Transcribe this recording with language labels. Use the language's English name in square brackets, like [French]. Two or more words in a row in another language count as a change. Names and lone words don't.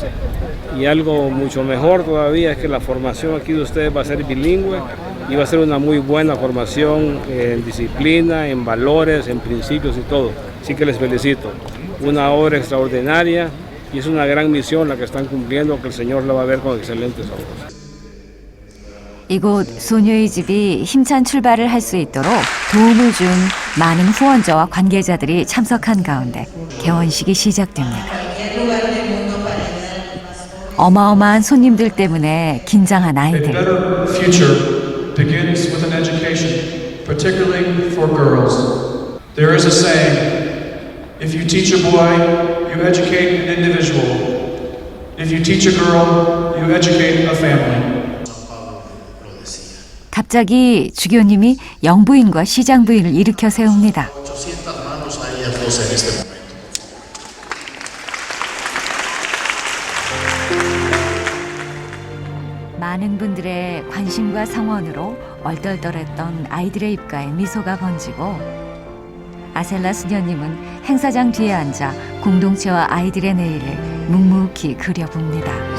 [Spanish] Y algo mucho mejor todavía es que la formación aquí de ustedes va a ser bilingüe y va a ser una muy buena formación en disciplina, en valores, en principios y todo. Así que les felicito. Una obra extraordinaria y es una gran misión la que están cumpliendo, que el Señor la va a ver con excelentes ojos. [Korean] 이곳 소녀의 집이 힘찬 출발을 할 수 있도록 도움을 준 많은 후원자와 관계자들이 참석한 가운데 개원식이 시작됩니다. 어마어마한 손님들 때문에 긴장한 아이들. [English] future begins with an education, particularly for girls. There is a saying, if you teach a boy, you educate an individual. If you teach a girl, you educate a family. [Korean] 갑자기 주교님이 영부인과 시장부인을 일으켜 세웁니다. 많은 분들의 관심과 성원으로 얼떨떨했던 아이들의 입가에 미소가 번지고 아셀라 수녀님은 행사장 뒤에 앉아 공동체와 아이들의 내일을 묵묵히 그려봅니다.